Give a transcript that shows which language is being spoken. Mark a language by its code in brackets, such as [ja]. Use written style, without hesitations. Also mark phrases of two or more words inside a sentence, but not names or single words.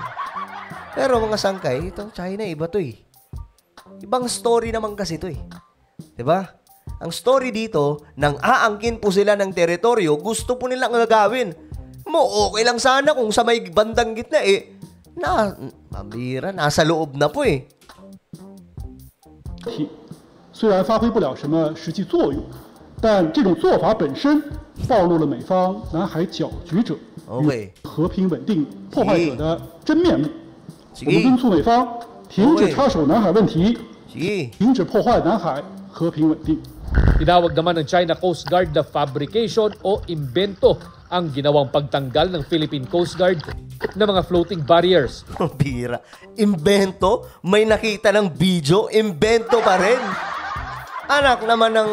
[tl] Pero mga sangkay, itong China, iba to eh. Ibang story naman kasi to eh. Diba? Ang story dito, nang aangkin po sila ng teritoryo, gusto po nilang gagawin. Okay lang sana kung sa may bandang gitna pambira, nasa loob na po eh. [zh] 虽然发挥不了什么实际作用，但这种做法本身暴露了美方南海搅局者与和平稳定破坏者的真面目。我们敦促美方停止插手南海问题，停止破坏南海和平稳定。 [tl] Tinawag naman ng China Coast Guard na fabrication o imbento ang ginawang pagtanggal ng Philippine Coast Guard ng mga [en] floating barriers. [tl] Bira. Imbento? May nakita ng video? Imbento pa rin. Anak naman ng...